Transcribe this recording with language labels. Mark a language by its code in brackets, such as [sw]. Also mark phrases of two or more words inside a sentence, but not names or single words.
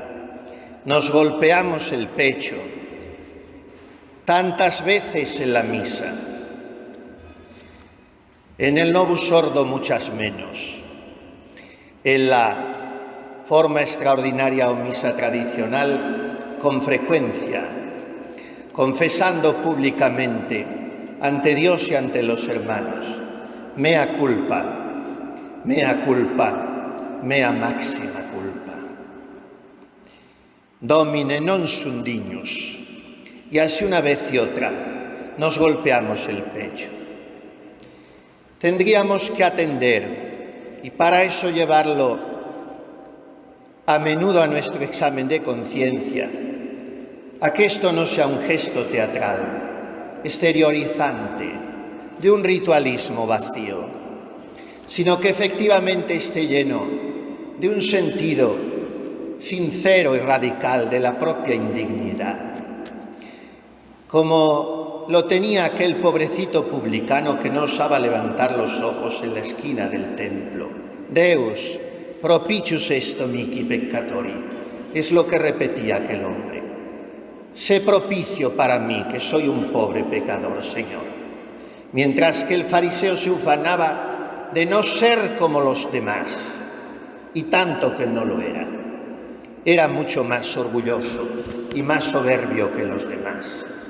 [es] Nos golpeamos el pecho tantas veces en la misa, en el [la] Novus Ordo [es] muchas menos, en la forma extraordinaria o misa tradicional con frecuencia, confesando públicamente ante Dios y ante los hermanos, [la] mea culpa, mea culpa, mea máxima culpa. Domine non sum dignus. [es] Y así una vez y otra nos golpeamos el pecho. Tendríamos que atender, y para eso llevarlo a menudo a nuestro examen de conciencia, a que esto no sea un gesto teatral, exteriorizante, de un ritualismo vacío, sino que efectivamente esté lleno de un sentido sincero y radical de la propia indignidad. Como lo tenía aquel pobrecito publicano que no osaba levantar los ojos en la esquina del templo. [la] Deus, propicius est mihi peccatori. [es] Es lo que repetía aquel hombre. Sé propicio para mí, que soy un pobre pecador, Señor. Mientras que el fariseo se ufanaba de no ser como los demás, y tanto que no lo era. Era mucho más orgulloso y más soberbio que los demás.